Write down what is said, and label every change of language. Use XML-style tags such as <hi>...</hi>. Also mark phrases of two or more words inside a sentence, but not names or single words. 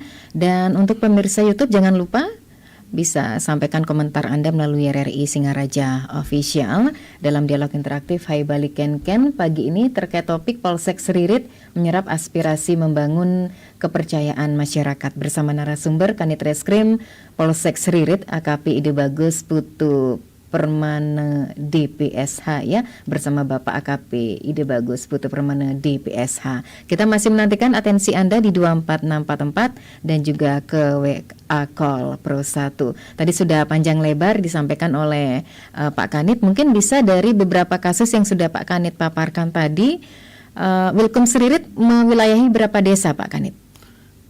<id>Dan untuk pemirsa YouTube jangan lupa bisa sampaikan komentar Anda melalui RRI Singaraja Official dalam dialog interaktif Hai Balik Ken pagi ini terkait topik Polsek Seririt menyerap aspirasi membangun kepercayaan masyarakat bersama narasumber Kanit Reskrim Polsek Seririt AKP Ide Bagus Putu Permana DPSH ya, bersama Bapak AKP Ide Bagus Putu Permana DPSH. Kita masih menantikan atensi Anda di 24644 dan juga ke WA Call Pro 1. Tadi sudah panjang lebar disampaikan oleh Pak Kanit. Mungkin bisa dari beberapa kasus yang sudah Pak Kanit paparkan tadi, Wilkum Seririt mewilayahi berapa desa Pak Kanit?</id>